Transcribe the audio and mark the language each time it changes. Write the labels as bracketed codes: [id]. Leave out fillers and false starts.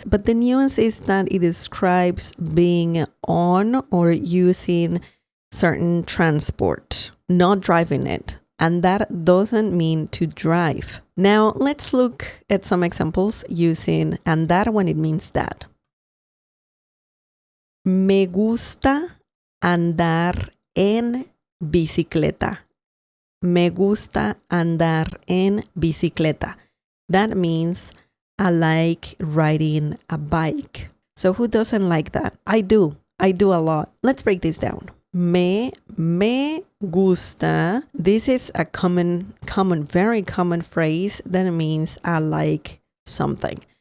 [en] But the nuance is that it describes being on or using certain transport, not driving it. And that doesn't mean to drive. Now, let's look at some examples using andar when it means that. [es] Me gusta andar en bicicleta. Me gusta andar en bicicleta. [en] That means I like riding a bike. So who doesn't like that? I do a lot. Let's break this down. [es] Me gusta. [en] This is a very common phrase that means I like something.